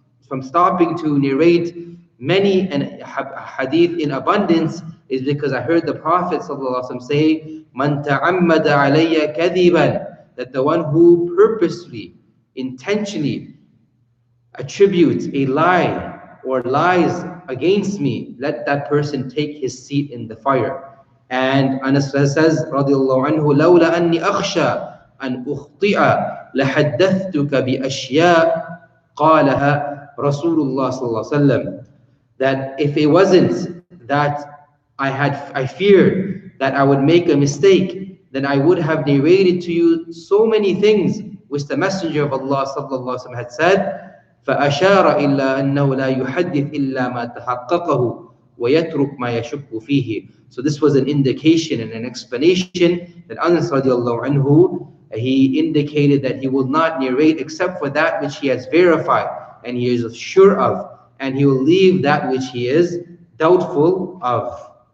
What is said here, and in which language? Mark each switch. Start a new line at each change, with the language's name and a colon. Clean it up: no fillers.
English: from stopping to narrate many and hadith in abundance is because I heard the Prophet ﷺ say,
Arabic: "Man ta'ammada alayya kadiban,"
English: that the one who purposely, intentionally attributes a lie or lies against me, let that person take his seat in the fire. And Anas says,
Arabic: radiallahu anhu, لولا أني أخشى أن أخطئ لحدثتك بأشياء قالها رسول الله صلى الله عليه وسلم.
English: That if it wasn't that I feared that I would make a mistake, then I would have narrated to you so many things which the Messenger of Allah sallallahu alaihi wasallam had said.
Arabic: فأشار إلا أنه لا يحدث إلا ما تحققه ويترك ما يشك فيه.
English: So this was an indication and an explanation that Anas radiallahu anhu, he indicated that he will not narrate except for that which he has verified and he is sure of, and he will leave that which he is doubtful of.